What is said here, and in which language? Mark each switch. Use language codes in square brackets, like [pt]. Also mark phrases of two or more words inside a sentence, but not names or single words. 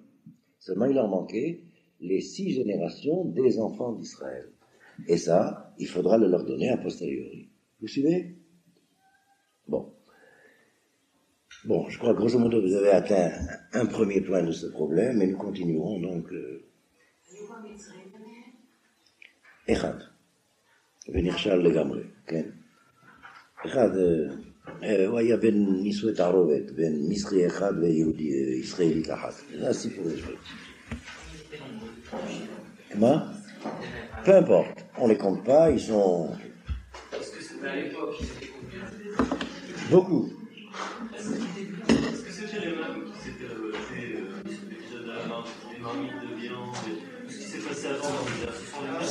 [fr] Seulement il leur manquait les 6 générations des enfants d'Israël. Et ça, il faudra le leur donner a posteriori. Vous suivez? Bon, je crois que grosso modo vous avez atteint un premier point de ce problème, et nous continuerons donc. [he] Echad, ונכשל לגמרי, כן. אחד, הוא היה בין נישואי תערובת, בין מצרי אחד ויהודי ישראלית אחת. זה הסיפור שלו. [fr] Comment? Peu importe, on les compte pas, ils sont... Est-ce que c'était à l'époque qu'ils étaient combien? Beaucoup. Est-ce que c'était les mêmes qui s'étaient révoltés, l'épisode de la marque, les marmites de viande, tout ce qui s'est passé avant dans les ce sont les mêmes?